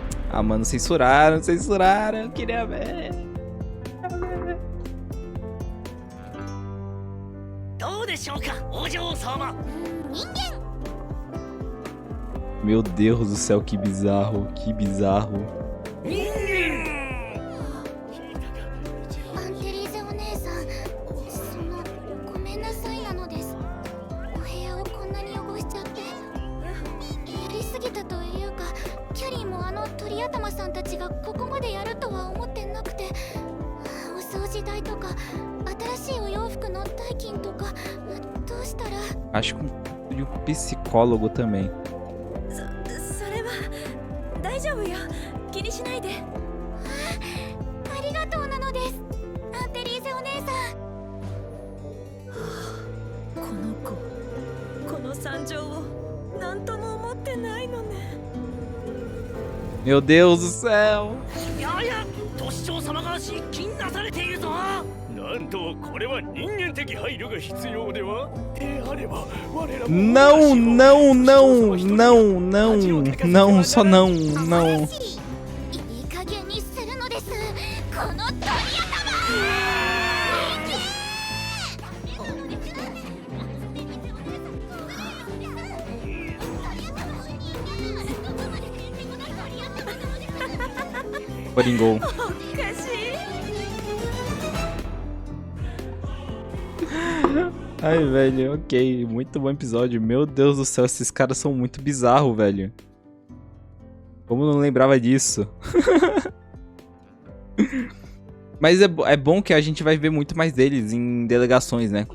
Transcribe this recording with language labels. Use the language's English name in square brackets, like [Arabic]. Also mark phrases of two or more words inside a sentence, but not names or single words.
[Portuguese] Ah, mano, censuraram, eu queria ver. [Japanese] どうでしょうかお嬢様 [Portuguese] Meu Deus do céu, que bizarro, que bizarro. [Japanese] アンテリーゼお姉さん、ごめんなさいなのです。お部屋をこんなに汚しちゃって。やりすぎたというか、キャリーも鳥頭さんたちがここまでやるとは思ってなくて、お掃除代とか新しいお洋服の代金とかどうしたら。 [Portuguese] Acho que um psicólogo também. [Japanese] それは大丈夫よ。気にしないで。ありがとうなのです、アンテリーゼお姉さん。この子、この惨状を何とも思ってないのね。 [Portuguese] Meu Deus do céu. [Japanese] やや都市長様が失禁なされているぞなんとこれは人間的配慮が必要ではであれば我らも [Portuguese] Não, não, não, não, não, não, só não, não. [Japanese] いい加減にするのです、この鳥頭。 [Portuguese] Coringou. [Japanese] おかしい。 [Portuguese] Ai, velho, ok. Muito bom episódio. Meu Deus do céu, esses caras são muito bizarros, velho. Como eu não lembrava disso? Mas é bom que a gente vai ver muito mais deles em delegações, né?